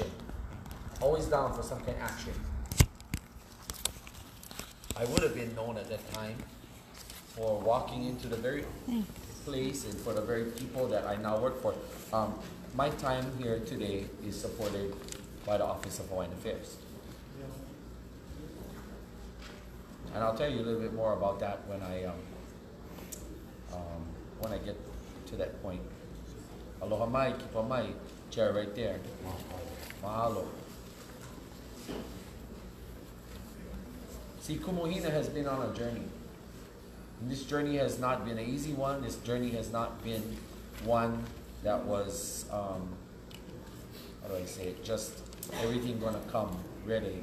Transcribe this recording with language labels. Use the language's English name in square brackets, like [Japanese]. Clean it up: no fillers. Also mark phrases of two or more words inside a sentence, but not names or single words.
[English] Always down for some kind of action. I would have been known at that time for walking into the very place and for the very people that I now work for. My time here today is supported by the Office of Hawaiian Affairs. And I'll tell you a little bit more about that when I get to that point. [Hawaiian] Aloha mai, kipa mai, [English] chair right there. [Hawaiian] Mahalo. [English] See, Kumu Hina has been on a journey. And this journey has not been an easy one. This journey has not been one that was, how do I say it, just everything gonna come readily.